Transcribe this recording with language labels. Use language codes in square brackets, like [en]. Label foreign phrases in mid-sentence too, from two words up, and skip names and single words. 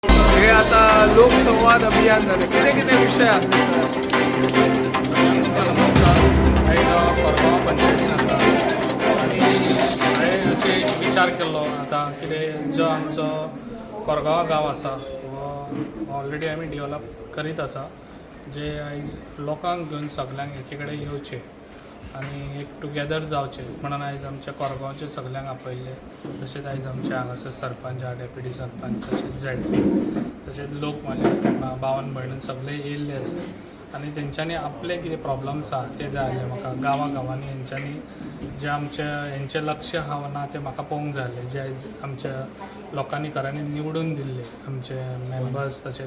[mr] हे आता लोकसंवाद अभियान झालं किती किती विषय आहेत [kok] नमस्कार आयज कोरगांव पंचायतीन आसा आनी हांवें अशें विचार केल्लो आतां कितें जो आमचो कोरगांव गांव आसा हो ऑलरेडी आमी डेवलप करीत आसा जे आयज लोकांक घेवन सगल्यांक एके कडेन येवचें आनी एक टुगेदर जावचें म्हणून आयज आमच्या कोरगांवचे सगल्यांक आपयल्ले तशेंच आयज आमचे हांगासर सरपंच डेप्युटी सरपंच तशेंच झेडपी तशेंच लोक म्हाजे भावन भयण सगळे येयल्ले आसा आनी तेंच्यांनी आपले कितें प्रॉब्लम्स आहा ते जाय आसले म्हाका गांवांनी हेंच्यांनी जे आमचे हेंचें लक्ष आहा ना ते म्हाका पळोवंक जाय आसलें जे आयज आमच्या लोकांनी घरांनी निवडून दिल्ले आमचे मेंबर्स